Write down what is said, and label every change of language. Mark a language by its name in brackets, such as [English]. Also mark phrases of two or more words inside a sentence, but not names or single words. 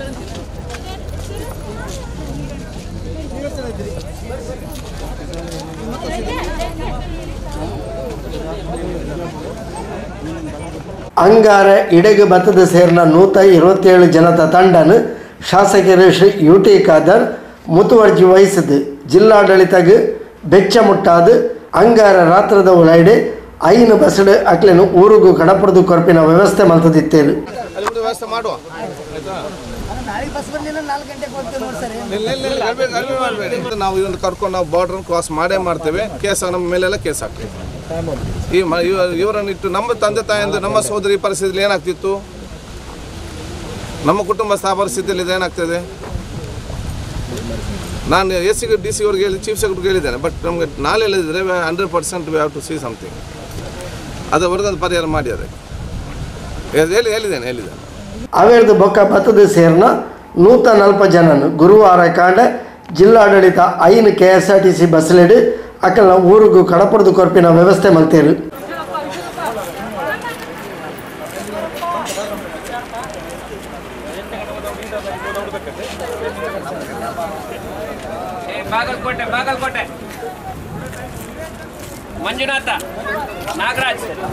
[Tulu] ಅಂಗಾರ ಇಡೆಗೆ ಬತ್ತದ ಸೇರಿನ 127 ಜನದ ತಂಡನು ಶಾಸಕರು ಶ್ರೀ UT ಖಾದರ್ ಮುತುವರ್ಜಿ ವಹಿಸಿದ್ದು ಜಿಲ್ಲಾಡಳಿತಗೆ ಬೆಚ್ಚ ಮುಟ್ಟಾದು ಅಂಗಾರ ರಾತ್ರದ ಒಳಗಡೆ ಐನು ಬಸ್ಡು ಅಕ್ಲೇನು ಊರಿಗೂ ಕಡಪುರದು ಕೊರಪಿನ ವ್ಯವಸ್ಥೆ ಮಲ್ತದಿತ್ತೇರು. [Kannada] ವ್ಯವಸ್ಥೆ ಮಾಡುವ ನಾವು ಇವನು ಕರ್ಕೊಂಡು ನಾವು [English] border cross [Kannada] ಮಾಡ್ತೇವೆ. ಕೇಸ್ ನಮ್ಮ ಮೇಲೆಲ್ಲ ಕೇಸ್ ಹಾಕ್ತೇವೆ. ಇವರನ್ನು ಇಟ್ಟು ನಮ್ಮ ತಂದೆ ತಾಯಿಯಿಂದ ನಮ್ಮ ಸೋದರಿ ಪರಿಸ್ಥಿತಿಯಲ್ಲಿ ಏನಾಗ್ತಿತ್ತು, ನಮ್ಮ ಕುಟುಂಬ ಪರಿಸ್ಥಿತಿಯಲ್ಲಿ ಏನಾಗ್ತದೆ. ನಾನು AC DC ಅವ್ರಿಗೆ ಹೇಳಿ ಚೀಫ್ ಸೆಕ್ರೆಟರಿಗೆ ಹೇಳಿದ್ದೇನೆ. ಬಟ್ ನಮಗೆ ನಾಳೆ ಹೇಳಿದರೆ 100% [English] we have to see something. [Kannada] ಅದವರೆಗೊಂದು ಪರಿಹಾರ ಮಾಡಿ ಅದಕ್ಕೆ ಹೇಳಿದ್ದೇನೆ. [Tulu] ಅವೇರ್ದು ಬೊಕ್ಕ ಬತ್ತದ ಸೇರ್ನ 140 ಜನನು ಗುರುವಾರ ಕಾಂಡ ಜಿಲ್ಲಾಡಳಿತ ಐನು KSRTC ಬಸ್ಲೆಡು ಅಕ್ಕಲ ಊರಿಗೂ ಕಡಪುರದು ಕೊರಪಿನ ವ್ಯವಸ್ಥೆ ಮಲ್ತೇರು. ಬಾಗಲಕೋಟೆ ಮಂಜುನಾಥ ನಾಗರಾಜ್